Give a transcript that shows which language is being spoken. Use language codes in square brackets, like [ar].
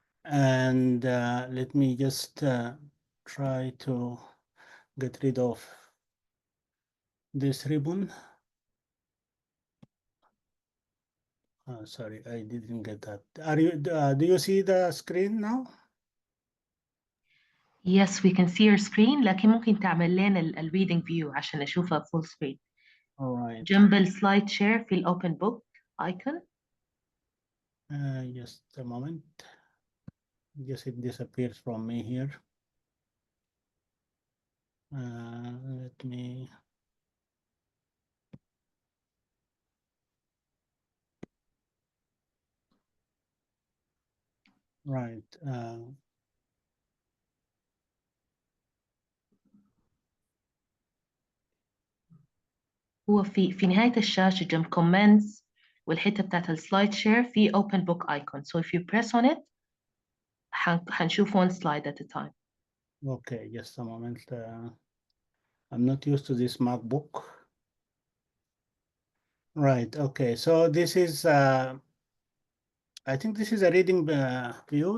[en] And let me just try to get rid of this ribbon. Sorry, I didn't get that. Are you? Do you see the screen now? Yes, we can see your screen. [ar] لكن ممكن تعمل لنا ال reading view عشان نشوفها full screen. [en] All right. [ar] جنب السلايد شير في open book icon. [en] Just a moment. Yes, it disappears from me here. Let me. Right. [ar] هو في نهاية الشاشة جنب comments والحتة بتاعت السلايد شير في open book icon. [en] So if you press on it حنشوف one slide at a time. Okay, just a moment. I'm not used to this MacBook. Right. Okay. So this is. I think this is a reading view.